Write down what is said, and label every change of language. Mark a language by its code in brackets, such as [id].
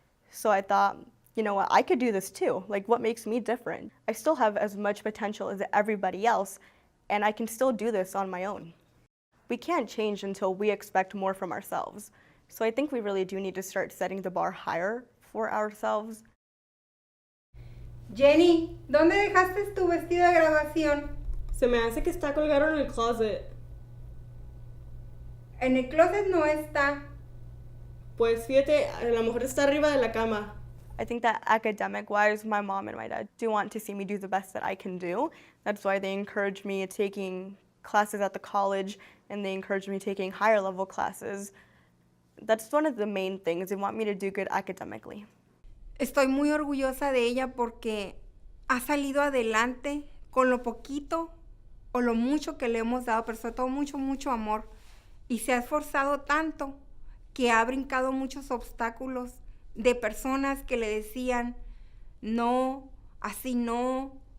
[en] So I thought, you know what, I could do this too. Like, what makes me different? I still have as much potential as everybody else, and I can still do this on my own. We can't change until we expect more from ourselves. So I think we really do need to start setting the bar higher for ourselves. [es] Jenny, ¿dónde dejaste tu vestido de graduación? Se me hace que está colgado en el closet. En el closet no está. Pues fíjate, a lo mejor está arriba de la cama. [en] I think that academic-wise, my mom and my dad do want to see me do the best that I can do. That's why they encourage me taking classes at the college, and they encourage me taking higher level classes. That's one of the main things. They want me to do good academically. [es] Estoy muy orgullosa de ella porque ha salido adelante con lo poquito o lo mucho que le hemos dado, pero sobre todo mucho amor. Y se ha esforzado tanto que ha brincado muchos obstáculos de personas que le decían, no, así no.